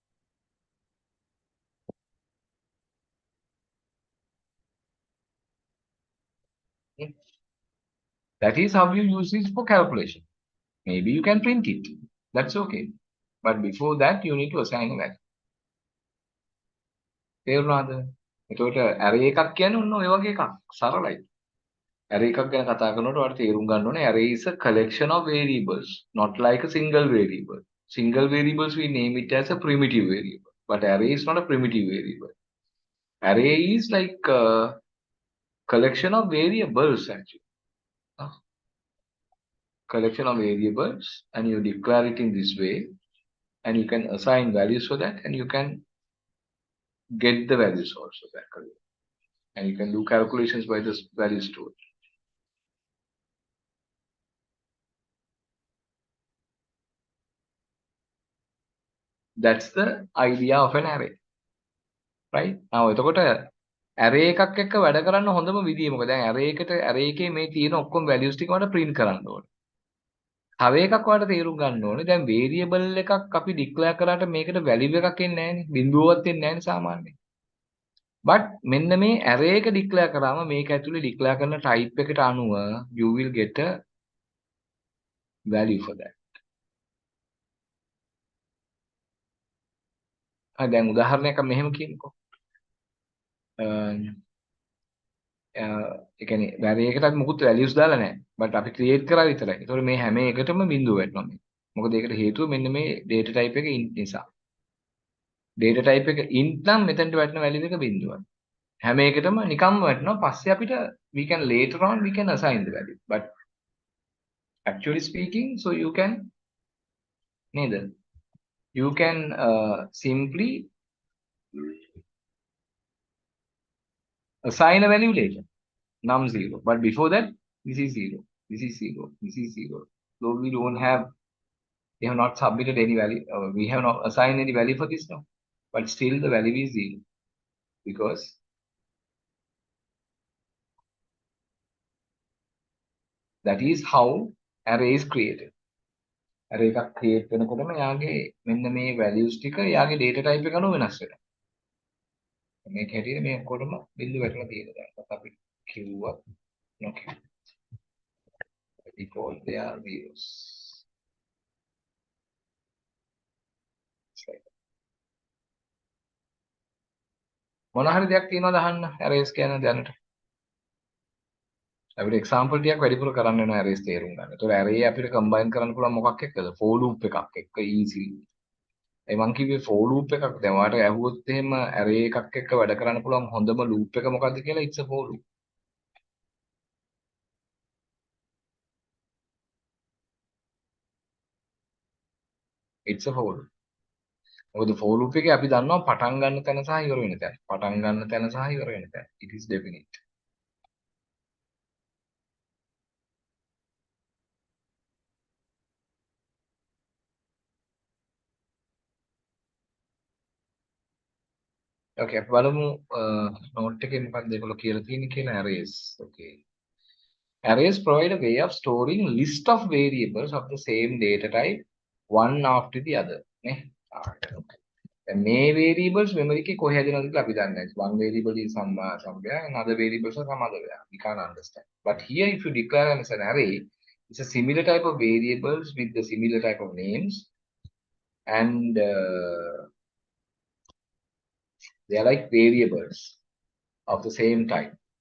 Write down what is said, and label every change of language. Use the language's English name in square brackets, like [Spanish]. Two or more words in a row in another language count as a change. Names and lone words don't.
[English] That is how you use this for calculation. Maybe you can print it. That's okay. But before that, you need to assign a value. [Sinhala] තේරුණාද? එතකොට array එකක් කියන්නේ ඔන්න ඔය වගේ එකක්. සරලයි. array එකක් ගැන කතා කරනකොට ඔයාලට තේරුම් ගන්න ඕනේ [English] array is a collection of variables, not like a single variable. Single variables we name it as a primitive variable, but array is not a primitive variable. Array is like a collection of variables actually. Collection of variables, and you declare it in this way, and you can assign values for that, and you can get the values also back again. And you can do calculations by this value stored. That's the idea of an array. Right? Now, [Sinhala] එතකොට array එකක් එක්ක වැඩ කරන්න හොඳම විදිය මොකද? දැන් array එකේ මේ තියෙන ඔක්කොම values ටික මට print කරන්න ඕනේ. තව එකක් ඔයාලට තේරුම් ගන්න ඕනේ. දැන් variable එකක් අපි declare කරාට මේකට value එකක් එන්නේ නැහැනේ. බිඳුවවත් එන්නේ නැහැනේ සාමාන්‍යයෙන්. But මෙන්න මේ array එක declare කරාම මේක ඇතුලේ declare කරන type එකට අනුව [English] you will get a value for that. [Sinhala] දැන් උදාහරණයක් මෙහෙම කියන්නකෝ. ඒ කියන්නේ array එකකට මුකුත් values දාලා නැහැ. but අපි create කරා විතරයි. ඒතකොට මේ හැම එකටම බිඳුව වැටෙනවා මේ. මොකද ඒකට හේතුව මෙන්න මේ data type එක int නිසා. data type එක int නම් මෙතනට වැටෙන value එක බිඳුවයි. හැම එකටම නිකම්ම වැටෙනවා. පස්සේ අපිට [English] we can later on we can assign the value. But actually speaking, so you can නේද? You can simply assign a value later. Num 0. But before that, this is 0. This is 0. This is 0. So we don't have, we have not submitted any value. We have not assigned any value for this now. But still the value is 0. Because that is how array is created. [Sinhala] array එකක් create වෙනකොටම යාගේ මෙන්න මේ values ටික යාගේ data type එක අනුව වෙනස් වෙනවා. මේක හැටියට මේ ඔක්කොටම බිඳු වැටලා තියෙනවා. දැන් අපි කිව්වා [English] okay. Default they are zeros. [Sinhala] මොන හරි දෙයක් තියෙනවද අහන්න arrays කියන දැනට? අපිට example ටිකක් වැඩිපුර කරන්න වෙනවා arrays තේරුම් ගන්න. ඒතකොට array අපිට combine කරන්න පුළුවන් මොකක් එක්කද? [English] for loop [Sinhala] එකක් එක්ක easy. ඒ මං කිව්වේ [English] for loop [Sinhala] එකක්. දැන් ඔයාලට ඇහුවොත් එහෙම array එකක් එක්ක වැඩ කරන්න පුළුවන් හොඳම loop එක මොකක්ද කියලා [English] it's a for loop. it's a for loop. [Sinhala] මොකද [English] for loop [Sinhala] එකේ අපි දන්නවා පටන් ගන්න තැන සහ ඉවර වෙන තැන. පටන් ගන්න තැන සහ ඉවර වෙන තැන. [English] It is definite. [Sinhala] Okay, අපි බලමු note එකේ මොකක්ද ඒගොල්ලෝ කියලා තියෙන්නේ කියලා arrays. Okay. [English] Arrays provide a way of storing list of variables of the same data type one after the other. [Sinhala] නේ? Okay. දැන් මේ variables memory එකේ කොහේ හැදෙනවද කියලා අපි දන්නේ නැහැ. [English] One variable is somewhere and other variables are some other where. We can't understand. But here if you declare as an array, it's a similar type of variables with the similar type of names and they are like variables of the same type.